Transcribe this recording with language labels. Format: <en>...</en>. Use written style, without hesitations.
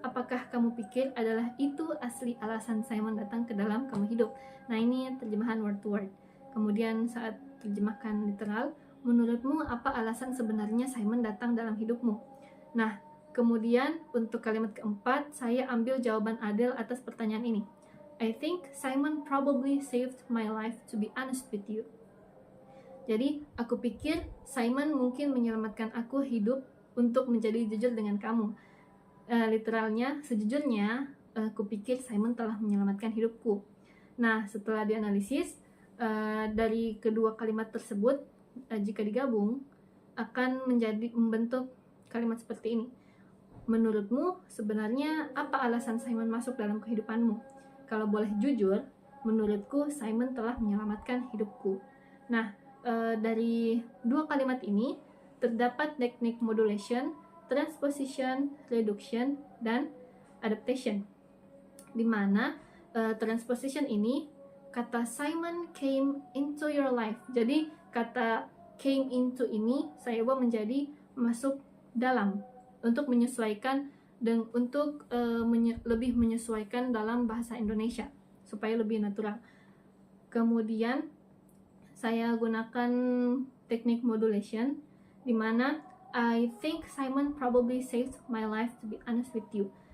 <id>Apakah kamu pikir adalah itu asli alasan Simon datang ke dalam kamu hidup? Nah, ini terjemahan</id> <en>word to word.</en> <id>Kemudian saat terjemahkan literal, menurutmu apa alasan sebenarnya Simon datang dalam hidupmu? Nah, kemudian untuk kalimat keempat, saya ambil jawaban Adele atas pertanyaan ini.</id> <en>I think Simon probably saved my life, to be honest with you.</en> <id>Jadi, aku pikir Simon mungkin menyelamatkan aku hidup untuk menjadi jujur dengan kamu. Literalnya, sejujurnya, aku pikir Simon telah menyelamatkan hidupku. Nah, setelah dianalisis, dari kedua kalimat tersebut, jika digabung, akan membentuk kalimat seperti ini. Menurutmu, sebenarnya apa alasan Simon masuk dalam kehidupanmu? Kalau boleh jujur, menurutku Simon telah menyelamatkan hidupku. Nah, dari dua kalimat ini terdapat teknik modulation, transposition, reduction, dan adaptation, di mana transposition ini kata</id> <en>Simon came into your life.</en> <id>Jadi kata</id> <en>came into</en> <id>ini saya ubah menjadi masuk dalam, untuk menyesuaikan dan untuk lebih menyesuaikan dalam bahasa Indonesia supaya lebih natural. Kemudian saya gunakan teknik modulation, di mana</id> <en>I think Simon probably saved my life, to be honest with you.</en>